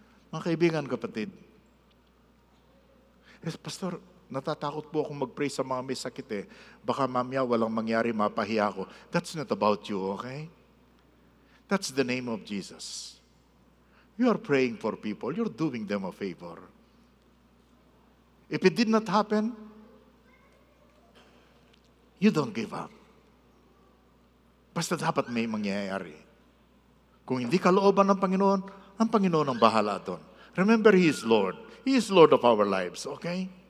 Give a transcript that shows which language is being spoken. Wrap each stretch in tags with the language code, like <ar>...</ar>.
<tl>Mga kaibigan, kapatid, Pastor, natatakot po akong mag-pray sa mga may sakit eh. Baka mamaya walang mangyari, mapahiya ako.</tl> <en>That's not about you, okay? That's the name of Jesus. You are praying for people. You're doing them a favor. If it did not happen, you don't give up.</en> <tl>Basta dapat may mangyayari. Kung hindi kalooban ng Panginoon, ang Panginoon ang bahala doon.</tl> <en>Remember, He is Lord. He is Lord of our lives, okay?</en>